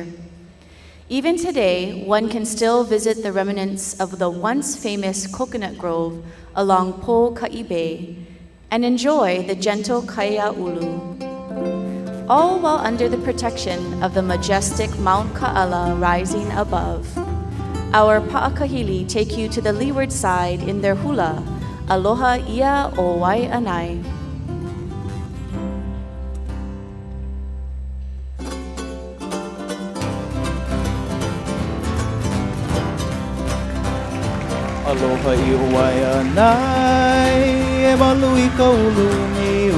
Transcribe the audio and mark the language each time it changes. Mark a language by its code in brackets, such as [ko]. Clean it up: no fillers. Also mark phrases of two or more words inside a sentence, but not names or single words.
[en] Even today, one can still visit the remnants of the once famous coconut grove along Po'ka'i Bay and enjoy the gentle kaia'ulu, all while under the protection of the majestic Mount Ka'ala rising above. Our pa'akahili take you to the leeward side in their hula, [haw] Aloha ia o Waianae. Aloha i o Waianae, e malu i ka ulu niu.